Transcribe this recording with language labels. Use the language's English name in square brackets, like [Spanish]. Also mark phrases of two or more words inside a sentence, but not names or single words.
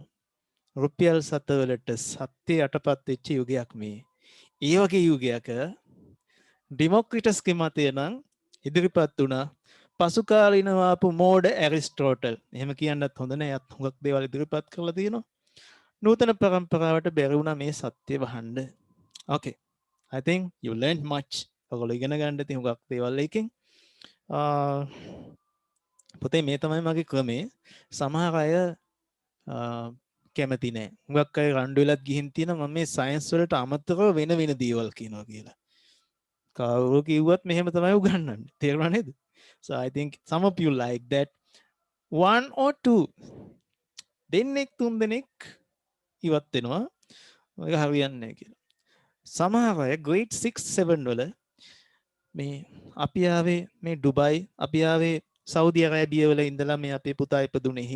[Sinhala] රුපියල් 7 වලට සත්‍ය යටපත් වෙච්ච යුගයක් මේ. ඒ වගේ යුගයක ඩෙමොක්‍රිටස්ගේ මතය නම් ඉදිරිපත් වුණා පසු කාලිනව ආපු මෝඩ ඇරිස්ටෝටල්. එහෙම කියන්නත් හොඳ නෑ. යත් හුඟක් දේවල් ඉදිරිපත් කරලා තියෙනවා. නූතන පරම්පරාවට බැරි වුණා මේ සත්‍ය වහන්න. [English] Okay. I think you learned much. [Sinhala] ඔයගොල්ලෝ ඉගෙන ගන්න තියෙන හුඟක් දේවල් එකෙන්. පුතේ මේ තමයි මගේ ක්‍රමේ. සමහර අය කැමති නෑ. හුඟක් අය රණ්ඩු වෙලත් ගිහින් තියෙනවා මම මේ සයන්ස් වලට අමතරව වෙන දේවල් කියනවා කියලා. කවුරු කිව්වත් මෙහෙම තමයි උගන්වන්නේ. තේරුණා නේද? [English] So I think some of you like that. [Sinhala] 1 or 2 දෙන්නෙක් තුන් දෙනෙක් ඉවත් වෙනවා. මේක හරියන්නේ නැහැ කියලා. සමහර අය grade 6 7 වල මේ අපි ආවේ මේ ඩුබයි අපි ආවේ සෞදි අරාබිය වල ඉඳලා මේ අපේ පුතා ඉපදුනේ.